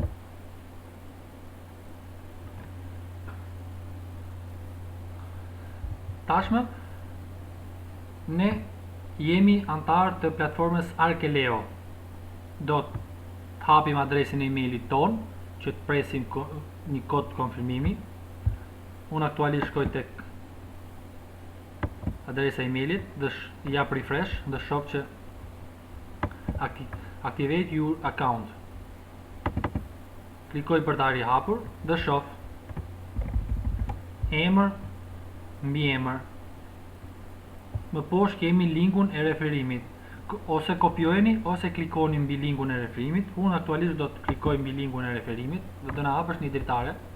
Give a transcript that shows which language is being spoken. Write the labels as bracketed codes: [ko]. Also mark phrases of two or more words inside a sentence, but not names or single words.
[sq] Tashmë ne jemi antar të platformës Arkeleo. Do të hapim adresën e emailit ton, që të presim një kod konfirmimi. Unë aktualisht shkoj tek adresa e emailit dhe jap refresh dhe shoh që [en] activate your account. [sq] Klikoj për ta rihapur dhe shoh emër, mbiemër. Më poshtë kemi linkun e referimit. Ose kopjojeni ose klikoni mbi linkun e referimit. Unë aktualisht do të klikoj mbi linkun e referimit dhe do na hapësh një dritare.